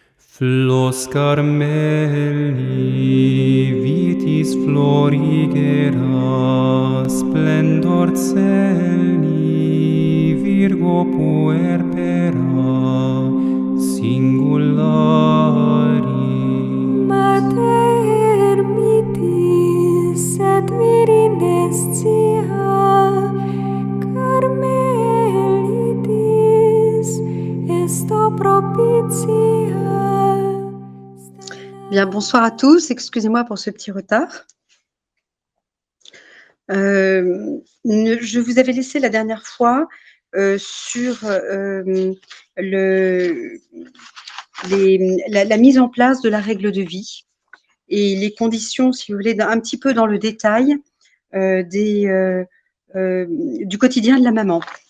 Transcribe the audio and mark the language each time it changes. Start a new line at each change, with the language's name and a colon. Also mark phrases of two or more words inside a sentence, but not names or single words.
Latin: Flos Carmeli, vitis florigera, splendor celi, Virgo puerpera, singulari. Mater mitis et virinescia, Carmelitis esto propitia.
French: Bien, bonsoir à tous. Excusez-moi pour ce petit retard. Je vous avais laissé la dernière fois sur la mise en place de la règle de vie et les conditions, si vous voulez, un petit peu dans le détail du quotidien de la maman.